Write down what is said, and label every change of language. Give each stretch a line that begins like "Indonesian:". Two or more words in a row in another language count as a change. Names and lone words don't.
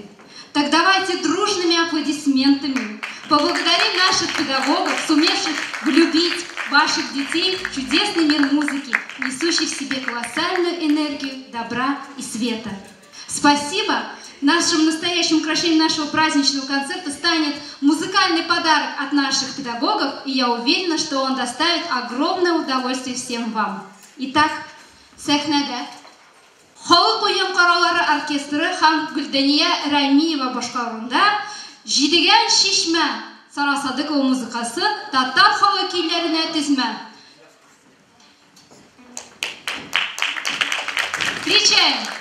Russian: Так давайте дружными аплодисментами поблагодарим наших педагогов, сумевших влюбить ваших детей в чудесный мир музыки, несущий в себе колоссальную энергию добра и света. Спасибо! Нашим настоящим украшением нашего праздничного концерта станет музыкальный подарок от наших педагогов, и я уверена, что он доставит огромное удовольствие всем вам. Итак,
Tatar: сәхнәдә Халык уен каралары оркестры һәм Гөлдәния Рәмиева башкаруында «Җидегән шишмә» Сара Садыкова музыкасы татар халык көйләренә тезмә.
Russian: Встречаем!